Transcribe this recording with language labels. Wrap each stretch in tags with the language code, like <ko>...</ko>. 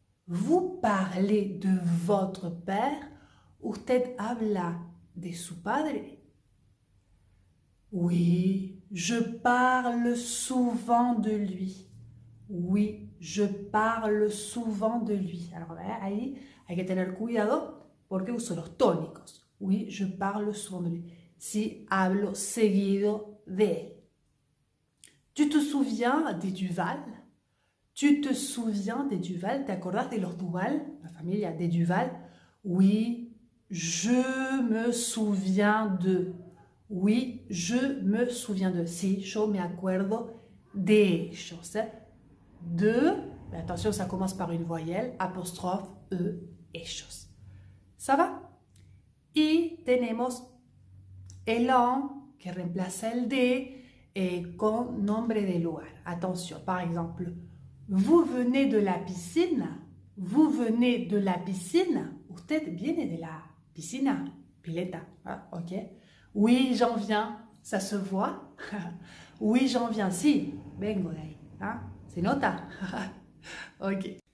<fr>Vous parlez de votre père.</fr> <es>Usted habla de su padre.</es> <fr>Oui, je parle souvent de lui. Oui, je parle souvent de lui.</fr> <es>Alors ahí hay que tener cuidado porque uso los tónicos.</es> <fr>Oui, je parle souvent de lui.</fr> <es>Si hablo seguido de él.</es> <fr>Tu te souviens des Duval? Tu te souviens des Duval?</fr> <es>¿Te acordás de los Duval? La familia des Duval?</es> <fr>Oui, je me souviens de. Oui, je me souviens de.</fr> <es>Si, yo me acuerdo de ellos.</es> <fr>De, mais attention, ça commence par une voyelle, apostrophe, ellos. ¿Ça va?</fr> <es>Y tenemos el en que reemplaza el de con nombre de lugar.</es> <fr>Attention, par exemple, vous venez de la piscine. Vous venez de la piscine.</fr> <es>Usted viene de la piscina. Pileta. Ah, ok.</es> <fr>Oui, j'en viens. Ça se voit. Oui, j'en viens.</fr> <es>Si. Vengo de ahí.</es> <fr>Hein? C'est nota. Ok.</fr>